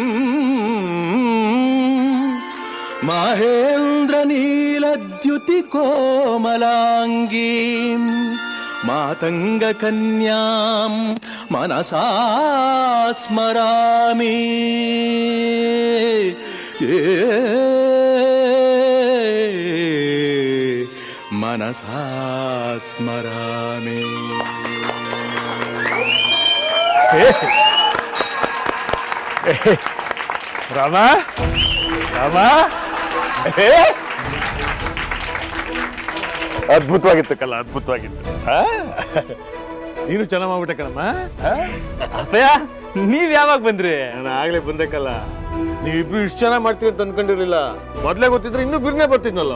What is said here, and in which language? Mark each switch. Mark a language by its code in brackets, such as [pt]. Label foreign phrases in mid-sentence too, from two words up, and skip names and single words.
[sa] माहेन्द्रनीलद्युति कोमलाङ्गीम् मातङ्गकन्यां मनसा स्मरामि मनसा स्मरामि। [kn] ರಾಮ ರಾಮ ಅದ್ಭುತವಾಗಿತ್ತು ಕಲ್ಲ, ಅದ್ಭುತವಾಗಿತ್ತು. ನೀನು ಚೆನ್ನಾಗಿ ಮಾಡ್ಬಿಟ್ಟೆ ಕಣಮ್ಮ. ಅಪ್ಪಯ್ಯ, ನೀವ್ ಯಾವಾಗ ಬಂದ್ರಿ? ನಾನು ಆಗ್ಲೇ ಬಂದೆ ಕಲ್ಲ. ನೀವಿಬ್ರು ಇಷ್ಟು ಚೆನ್ನಾಗಿ ಮಾಡ್ತೀವಿ ಅಂತ ಅನ್ಕೊಂಡಿರ್ಲಿಲ್ಲ. ಮೊದ್ಲೇ ಗೊತ್ತಿದ್ರೆ ಇನ್ನೂ ಬಿರ್ನೆ ಬರ್ತಿದ್ನಲ್ಲ.